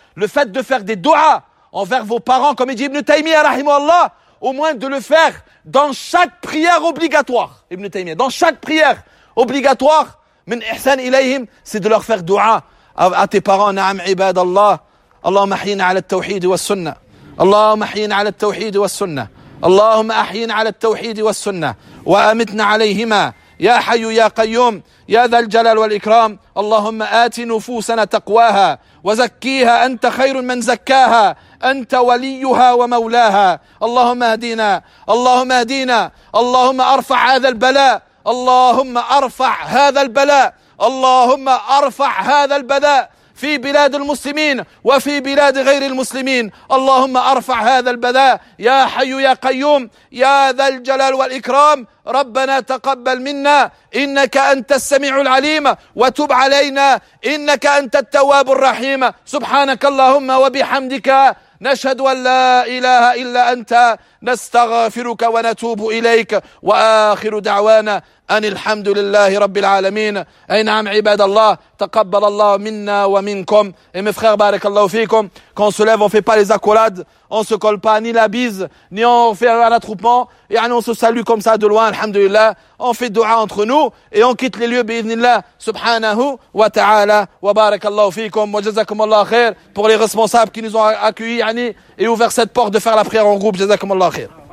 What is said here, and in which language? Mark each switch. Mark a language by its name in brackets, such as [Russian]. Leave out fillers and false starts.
[French] Le fait de faire des du'as envers vos parents, comme il dit Ibn Taymiyyah rahimahullah, au moins de le faire dans chaque prière obligatoire. Ibn Taymiyyah, dans chaque prière obligatoire, min ihsan ilayhim, c'est de leur faire du'a à tes parents. [Arabic] Na'am ibadallah. Allahumma ahyina ala at-tawhid wa sunnah. اللهم أحينا على التوحيد والسنة اللهم أحينا على التوحيد والسنة وأمتنا عليهما يا حي يا قيوم يا ذا الجلال والإكرام اللهم آت نفوسنا تقواها وزكيها أنت خير من زكاها أنت وليها ومولاها اللهم أهدينا اللهم أهدينا اللهم أرفع هذا البلاء اللهم أرفع هذا البلاء اللهم أرفع هذا البلاء في بلاد المسلمين وفي بلاد غير المسلمين اللهم أرفع هذا البلاء يا حي يا قيوم يا ذا الجلال والإكرام ربنا تقبل منا إنك أنت السميع العليم وتب علينا إنك أنت التواب الرحيم سبحانك اللهم وبحمدك نشهد أن لا إله إلا أنت نستغفرك ونتوب إليك وآخر دعوانا أن الحمد لله رب العالمين أي نعم عباد الله تقبل الله منا ومنكم [French] et mes frères [Arabic] بارك الله فيكم. [French] Quand on se lève, on fait pas les accolades, on se colle pas ni la bise ni on fait un attroupement, يعني on se salue comme ça de loin, alhamdulillah, on fait dua entre nous et on quitte les lieux [Arabic] بإذن الله سبحانه وتعالى وبارك الله فيكم وجزاكم الله خير. [French] Pour les responsables qui nous ont accueillis يعني, et ouvert cette porte de faire la prière en groupe, [Arabic] جزاكم الله خير.